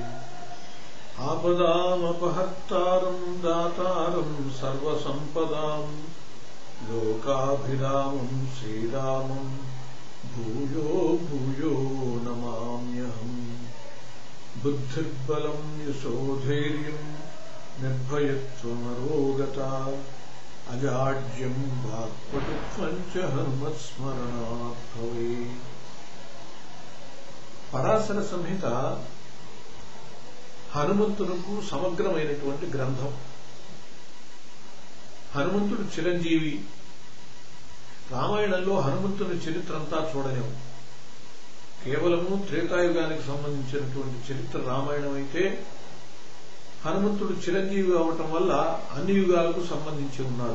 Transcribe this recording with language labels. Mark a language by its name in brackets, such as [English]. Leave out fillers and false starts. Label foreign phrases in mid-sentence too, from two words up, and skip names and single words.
[Sanskrit] आपदामपहर्तारं दातारं सर्वसम्पदां लोकाभिरामं श्रीरामं भूयो भूयो नमाम्यहम्। बुद्धिर्बलं यशोधैर्यं निर्भयत्वमरोगता अजाड्यं वाक्पटुत्वं च हनुमत्स्मरणात् भवेत्। [Telugu] పరాశర సంహిత హనుమంతునకు సమగ్రమైనటువంటి గ్రంథం. హనుమంతుడు చిరంజీవి. రామాయణంలో హనుమంతుని చరిత్ర అంతా చూడలేము. కేవలము త్రేతాయుగానికి సంబంధించినటువంటి చరిత్ర రామాయణం అయితే, హనుమంతుడు చిరంజీవి అవటం వల్ల అన్ని యుగాలకు సంబంధించి ఉన్నాడు.